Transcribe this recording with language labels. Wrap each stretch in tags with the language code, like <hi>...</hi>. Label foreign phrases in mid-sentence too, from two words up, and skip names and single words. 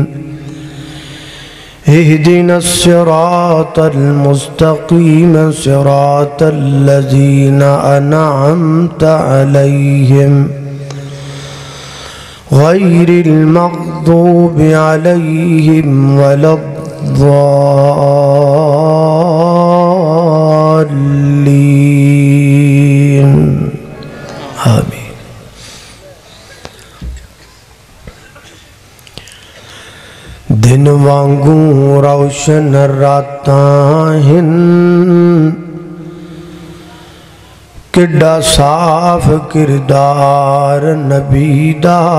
<ar>اهدنا الصراط المستقيم صراط الذين أنعمت عليهم غير المغضوب عليهم ولا الضالين. आमीन।</ar> <pa>दिन वांगू रोशन रातां हिन किड्डा साफ किरदार नबी दा।</pa>